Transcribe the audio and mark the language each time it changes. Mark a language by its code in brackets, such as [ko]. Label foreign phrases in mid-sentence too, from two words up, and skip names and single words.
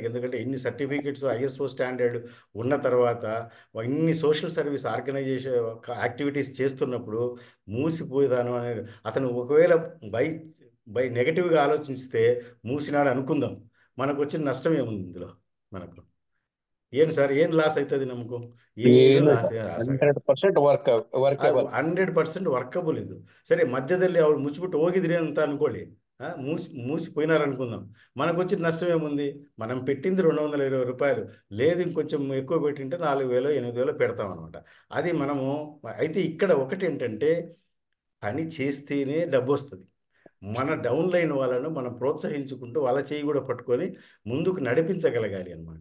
[te] ఎందుకంటే ఇన్ని సర్టిఫికేట్స్ ISO స్టాండర్డ్ ఉన్న తర్వాత ఇన్ని సోషల్ సర్వీస్ ఆర్గనైజేషన్ యాక్టివిటీస్ చేస్తున్నప్పుడు మూసిపోయేదాను అనేది అతను ఒకవేళ బై నెగటివ్గా ఆలోచిస్తే మూసినాడు అనుకుందాం, మనకు వచ్చిన నష్టం ఏముంది ఇందులో? మనకు ఏం సార్ ఏం లాస్ అవుతుంది? నమ్మకం [kn] ಏನು ಲಾಸ್ 100% ವರ್ಕಬಲ್ 100% ವರ್ಕಬಲ್ ಇದು. ಸರಿ, ಮಧ್ಯದಲ್ಲಿ ಅವ್ರು ಮುಚ್ಚಿಬಿಟ್ಟು ಹೋಗಿದ್ರಿ ಅಂತ ಅನ್ಕೊಳ್ಳಿ, [te] మూసిపోయినారు అనుకుందాం, మనకు వచ్చిన నష్టం ఏముంది? మనం పెట్టింది 220 రూపాయలు, లేదు ఇంకొంచెం ఎక్కువ పెట్టింటే 4,000 8,000 పెడతాం అనమాట. అది మనము అయితే ఇక్కడ ఒకటి ఏంటంటే పని చేస్తేనే డబ్బు వస్తుంది. మన డౌన్ లైన్ వాళ్ళను మనం ప్రోత్సహించుకుంటూ వాళ్ళ చేయి కూడా పట్టుకొని ముందుకు నడిపించగలగాలి అన్నమాట.